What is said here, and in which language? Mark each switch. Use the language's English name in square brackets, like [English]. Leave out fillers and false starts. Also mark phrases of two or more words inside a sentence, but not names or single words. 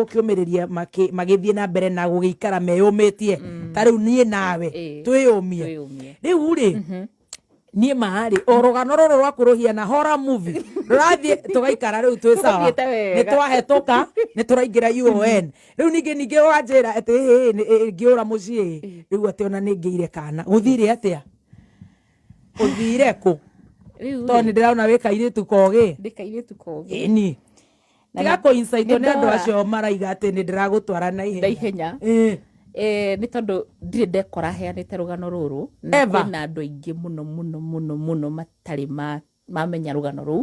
[Kikuyu] gukiumiriria magithie na mbere na gugikara meyumitie ta riu nie nawe twiyumie riu ri nie mahari orogano roro rwa kuruhia na [English] horror movie [Kikuyu] rathie tugaikara riu twi sawa ni twahetoka ni turaingira UN riu ninge wanjira ati ngiura mucii riu ati ona ningiire kana uthire atia uthire ku to ni ndirauna wika ire tukoge ndikaire tukoge ni tiga coincide ni andu acio maraiga ati ni ndiragutwara na ihenya ni tondu ndire ndekora heanite rugano ruru na andu aingi muno matari mamenya rugano ru